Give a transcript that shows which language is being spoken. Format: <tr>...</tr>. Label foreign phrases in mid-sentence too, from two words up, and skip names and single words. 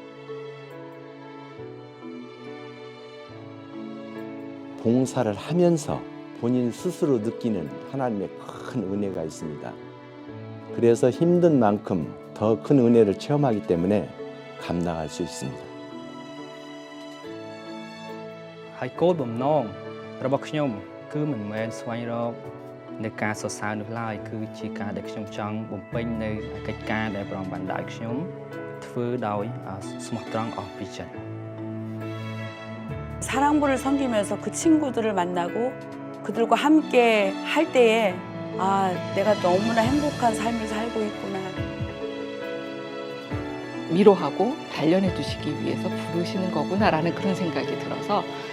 <ko>봉사를 하면서 본인 스스로 느끼는 하나님의 큰 은혜가 있습니다. 그래서 힘든 만큼 더 큰 은혜를 체험하기 때문에 감당할 수 있습니다.</ko> <km>ហើយគោលបំណងរបស់ខ្ញុំគឺមិនមែនស្វែងរកនៅការសរសើរនោះឡើយគឺជាការដែលខ្ញុំចង់បំពេញនៅកិច្ចការដែលព្រះអង្គបានដាក់ឲ្យខ្ញុំធ្វើដោយស្មោះត្រង់អស់ពីចិត្ត</km> <ko>사랑부를 섬기면서 그 친구들을 만나고 그들과 함께 할 때에 내가 너무나 행복한 삶을 살고 있구나. 위로하고 단련해 주시기 위해서 부르시는 거구나라는 그런 생각이 들어서</ko>